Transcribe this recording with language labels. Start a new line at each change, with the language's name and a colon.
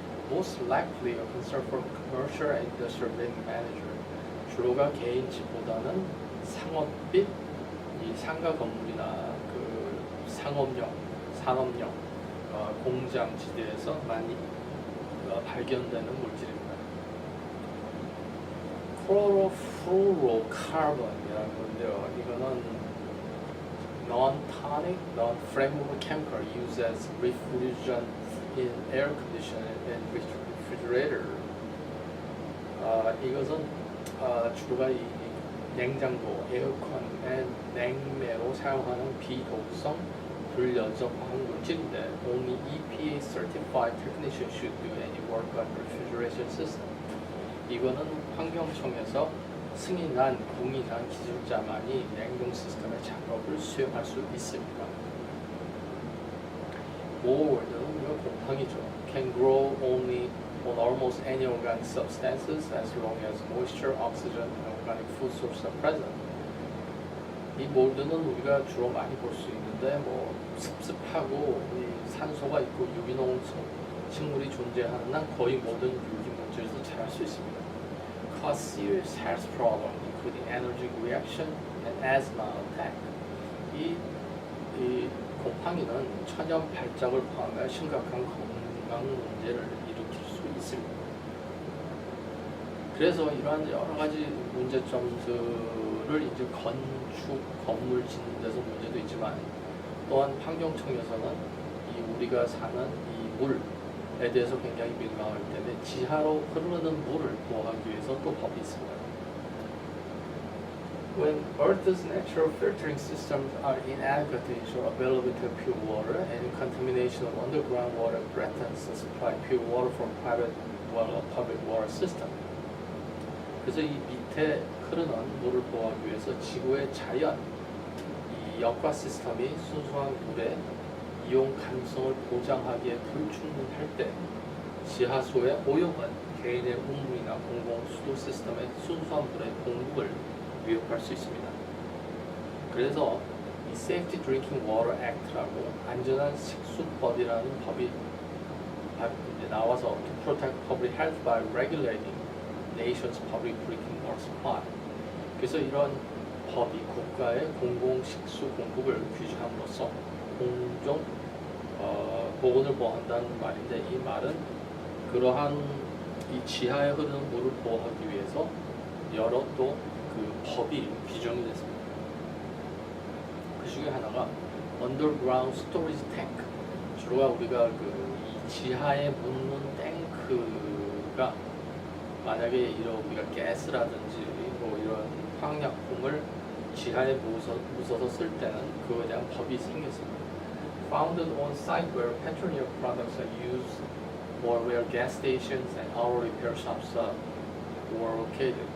English: Most likely a concern for commercial and industrial building manager.
Korean: 주로가 개인집보다는 상업빛, 이 상가 건물이나 상업용, 산업용 공장 지대에서 많이 발견되는 물질입니다. chlorofluorocarbon이라는 건데요. 이거는
English: non-tonic, non-flammable chemical used as refrigerant in air conditioner and refrigerator.
Korean: 이것은 주로가 이 냉장고, 에어컨, 냉매로 사용하는 비독성 불연성 화학 물질인데
English: only EPA certified technician should do any work on refrigeration system.
Korean: 이거는 환경청에서 승인한, 공인한 기술자만이 냉동 시스템의 작업을 수행할 수 있습니다. Mold는 이거 곰팡이죠.
English: Can grow only on almost any organic substances as long as moisture, oxygen, and organic food sources are present.
Korean: 이 몰드는 우리가 주로 많이 볼 수 있는데 뭐 습습하고 이 산소가 있고 유기농 식물이 존재하는 한 거의 모든 유기 물질에서 자랄 수 있습니다.
English: Cause serious health problems including allergic reaction and asthma attack.
Korean: 이 곰팡이는 천연 발작을 포함해 심각한 건강 문제를 일으킬 수 있습니다. 그래서 이러한 여러 가지 문제점들을 이제 건축, 건물 짓는 데서 문제도 있지만 또한 환경청에서는 이 우리가 사는 이 물에 대해서 굉장히 민감하기 때문에 지하로 흐르는 물을 보호하기 위해서 또 법이 있습니다.
English: When Earth's natural filtering systems are inadequate to ensure availability of pure water, and contamination of underground water threatens the supply of pure water from private well or public water system.
Korean: 그래서 이 밑에 흐르는 물을 보호하기 위해서 지구의 자연, 이 역과 시스템이 순수한 물의 이용 가능성을 보장하기에 불충분할 때 지하수의 오염은 개인의 우물이나 공공 수도 시스템의 순수한 물의 공급을 위협할 수 있습니다. 그래서 이 Safety Drinking Water Act라고 안전한 식수법이라는 법이 나와서
English: to protect public health by regulating nation's public drinking water supply.
Korean: 그래서 이런 법이 국가의 공공 식수 공급을 규제함으로써 공정 보건을 보호한다는 말인데 이 말은 그러한 이 지하에 흐르는 물을 보호하기 위해서 여러 또 그 법이 규정이 됐습니다. 그 중에 하나가 Underground Storage Tank. 주로가 우리가 그 이 지하에 묻는 탱크가 만약에 이런 우리가 가스라든지 뭐 이런 화학약품을 지하에 묻어서 쓸 때는 그거에 대한 법이 생겼습니다.
English: Founded on site where petroleum products are used, or where gas stations and auto repair shops were located.